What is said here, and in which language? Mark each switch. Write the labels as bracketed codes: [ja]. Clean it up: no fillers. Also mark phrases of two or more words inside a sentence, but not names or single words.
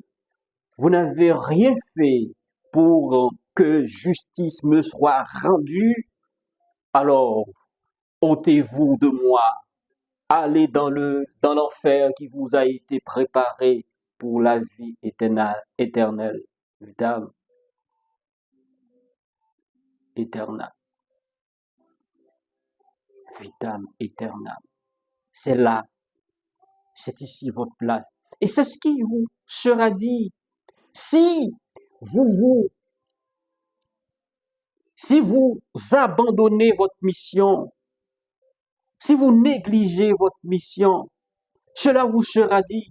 [fr] Vous n'avez rien fait pour que justice me soit rendue. Alors, ôtez-vous de moi, allez dans l'enfer qui vous a été préparé pour la vie éternelle, [la] vitam aeternam, vitam aeternam. [fr] C'est là, c'est ici votre place. Et c'est ce qui vous sera dit. Si vous abandonnez votre mission, si vous négligez votre mission, cela vous sera dit.